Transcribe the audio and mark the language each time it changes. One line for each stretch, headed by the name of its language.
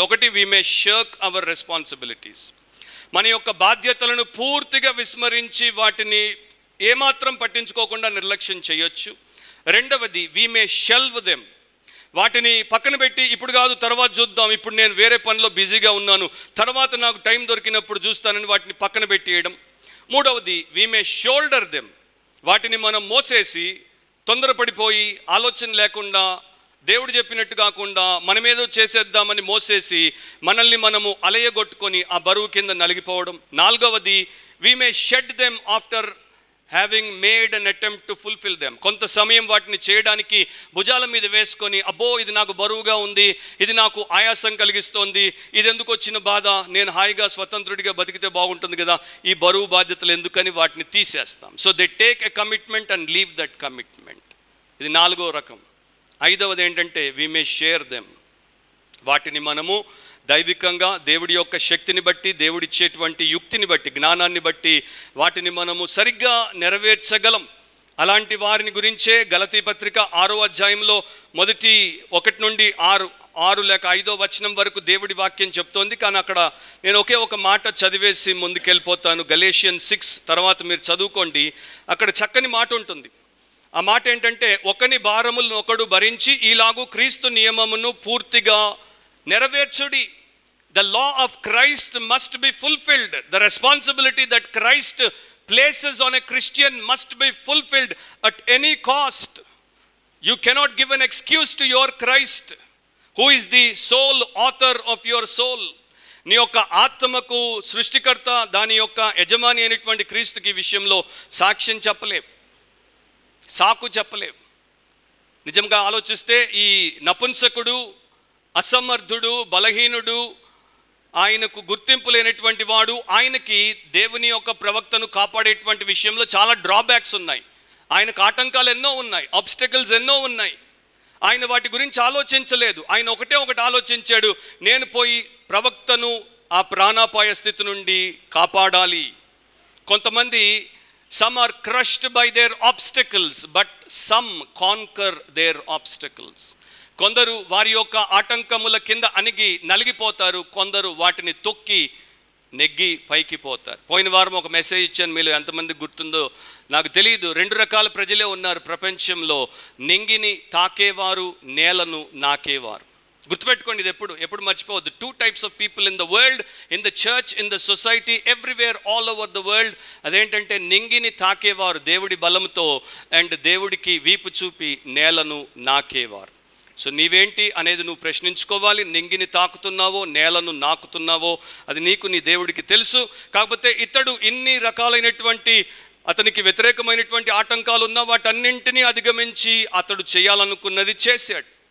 Telugu: ఒకటి,
English: we may shirk our responsibilities.
Telugu: మన యొక్క బాధ్యతలను పూర్తిగా విస్మరించి వాటిని ఏమాత్రం పట్టించుకోకుండా నిర్లక్ష్యం చేయొచ్చు. రెండవది,
English: we may shelve them.
Telugu: వాటిని పక్కన పెట్టి ఇప్పుడు కాదు తర్వాత చూద్దాం, ఇప్పుడు నేను వేరే పనిలో బిజీగా ఉన్నాను, తర్వాత నాకు టైం దొరికినప్పుడు చూస్తానని వాటిని పక్కన పెట్టేయడం. మూడవది,
English: we may shoulder them.
Telugu: వాటిని మనం మోసేసి తొందరపడిపోయి ఆలోచన లేకుండా దేవుడు చెప్పినట్టు కాకుండా మనమేదో చేసేద్దామని మోసేసి మనల్ని మనము అలయగొట్టుకొని ఆ బరువు కింద నలిగిపోవడం. నాలుగవది,
English: we may shed them after having made an attempt to fulfill them.
Telugu: కొంత సమయం వాటిని చేయడానికి భుజాల మీద వేసుకొని, అబ్బో ఇది నాకు బరువుగా ఉంది, ఇది నాకు ఆయాసం కలిగిస్తోంది, ఇది ఎందుకు వచ్చిన బాధ, నేను హాయిగా స్వతంత్రుడిగా బతికితే బాగుంటుంది కదా, ఈ బరువు బాధ్యతలు ఎందుకని వాటిని తీసేస్తాం.
English: So they take a commitment and leave that commitment.
Telugu: ఇది 4వ రకం. 5వది ఏంటంటే,
English: we may share them.
Telugu: వాటిని మనము దైవికంగా దేవుడి యొక్క శక్తిని బట్టి, దేవుడిచ్చేటువంటి యుక్తిని బట్టి, జ్ఞానాన్ని బట్టి వాటిని మనము సరిగ్గా నెరవేర్చగలం. అలాంటి వారిని గురించే గలతీ పత్రిక 6వ అధ్యాయంలో మొదటి 1 నుండి 6 లేక 5వ వచనం వరకు దేవుడి వాక్యం చెప్తోంది. కానీ అక్కడ నేను ఒకే ఒక మాట చదివేసి ముందుకెళ్ళిపోతాను. గలేషియన్ 6 తర్వాత మీరు చదువుకోండి. అక్కడ చక్కని మాట ఉంటుంది. ఆ మాట ఏంటంటే, ఒకని భారములను ఒకడు భరించి ఈలాగు క్రీస్తు నియమమును పూర్తిగా నెరవేర్చుడి.
English: The law of Christ must be fulfilled. The responsibility that Christ places on a Christian must be fulfilled at any cost. You cannot give an excuse to your Christ, who is the sole author of your soul.
Telugu: నీ యొక్క ఆత్మకు సృష్టికర్త, దాని యొక్క యజమాని అయినటువంటి క్రీస్తుకి విషయంలో సాక్ష్యం చెప్పలేవు, సాకు చెప్పలేవు. నిజంగా ఆలోచిస్తే ఈ నపుంసకుడు, అసమర్థుడు, బలహీనుడు, ఆయనకు గుర్తింపు లేనటువంటి వాడు, ఆయనకి దేవుని యొక్క ప్రవక్తను కాపాడేటువంటి విషయంలో చాలా డ్రాబ్యాక్స్ ఉన్నాయి. ఆయనకు ఆటంకాలు ఎన్నో ఉన్నాయి, ఆబ్స్టకల్స్ ఎన్నో ఉన్నాయి. ఆయన వాటి గురించి ఆలోచించలేదు. ఆయన ఒకటి ఆలోచించాడు, నేను పోయి ప్రవక్తను ఆ ప్రాణాపాయ స్థితి నుండి కాపాడాలి. కొంతమంది
English: some are crushed by their obstacles, but some conquer their obstacles.
Telugu: కొందరు వారి యొక్క ఆటంకముల కింద అణిగి నలిగిపోతారు, కొందరు వాటిని తొక్కి నెగ్గి పైకి పోతారు. పోయిన వారం ఒక మెసేజ్ ఇచ్చాను, మీలో ఎంతమంది గుర్తుందో నాకు తెలియదు. 2 రకాల ప్రజలే ఉన్నారు ప్రపంచంలో, నింగిని తాకేవారు, నేలను నాకేవారు. గుర్తుపెట్టుకోండి, ఇది ఎప్పుడు మర్చిపోవద్దు.
English: 2 types of people in the world, in the church, in the society, everywhere, all over the world.
Telugu: అదేంటంటే నింగిని తాకేవారు దేవుడి బలంతో, అండ్ దేవుడికి వీపు చూపి నేలను నాకేవారు. సో నీవేంటి అనేది నువ్వు ప్రశ్నించుకోవాలి. నింగిని తాకుతున్నావో, నేలను నాకుతున్నావో, అది నీకు నీ దేవుడికి తెలుసు. కాకపోతే ఇతడు ఇన్ని రకాలైనటువంటి అతనికి వ్యతిరేకమైనటువంటి ఆటంకాలు ఉన్న వాటన్నింటినీ అధిగమించి అతడు చేయాలనుకున్నది చేశాడు.